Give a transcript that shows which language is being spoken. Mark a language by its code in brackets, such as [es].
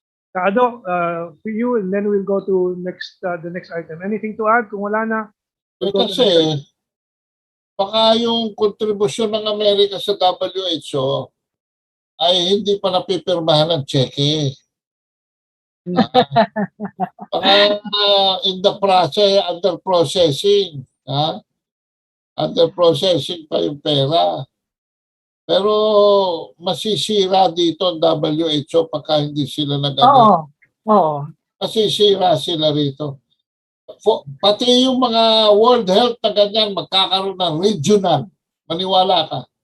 [en] Kado, for you, and then we'll go to the next item. Anything to add? [tl] Kung wala na, [en] we'll go to the next [tl] Kasi, [en] item. [tl] baka yung kontribusyon ng Amerika sa WHO ay hindi pa napipirmahan ng cheque. Baka [en] in the process, under processing. Under processing [tl] pa yung pera. Pero masisira dito ang WHO pagka hindi sila nag-agad. Oo. Masisira sila rito. Pati yung mga World Health na ganyan, magkakaroon ng regional. Maniwala ka.